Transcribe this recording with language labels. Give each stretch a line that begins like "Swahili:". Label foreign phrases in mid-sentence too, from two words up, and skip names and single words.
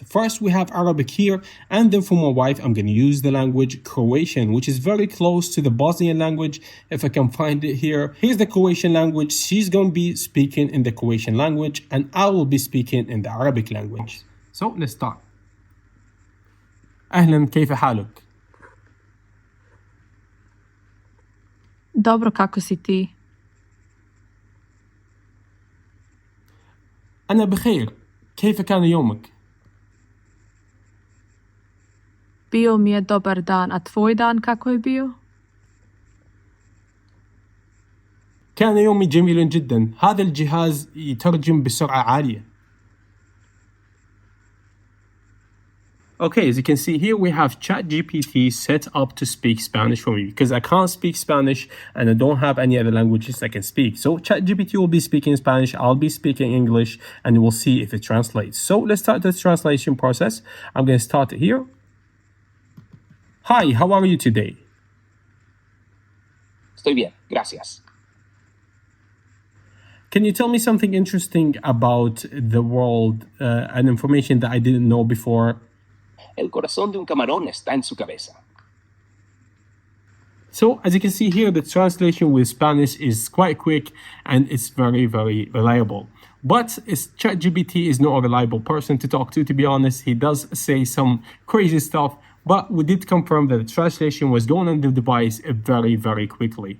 English: First, we have Arabic here, and then for my wife, I'm going to use the language Croatian, which is very close to the Bosnian language, if I can find it here. Here's the Croatian language. She's going to be speaking in the Croatian language, and I will be speaking in the Arabic language. So let's start.
Arabic: أهلا كيف حالك؟
Croatian: Dobro, kako si ti?
Arabic: أنا بخير. كيف كان يومك؟
Croatian: Bio mi je dobar dan, a tvoj dan kako je bio?
Arabic: كان يومي جميل جدا. هذا الجهاز يترجم بسرعة عالية.
English: Okay, as you can see here, we have ChatGPT set up to speak Spanish for me because I can't speak Spanish and I don't have any other languages I can speak. So ChatGPT will be speaking Spanish, I'll be speaking English, and we'll see if it translates. So let's start the translation process. I'm going to start it here. Hi, how are you today?
Spanish: Estoy bien, gracias.
English: Can you tell me something interesting about the world and information that I didn't know before?
Spanish: El corazón de un camarón está en su cabeza.
English: So as you can see here, the translation with Spanish is quite quick and it's very, very reliable. But ChatGPT is not a reliable person to talk to be honest. He does say some crazy stuff, but we did confirm that the translation was going on the device very, very quickly.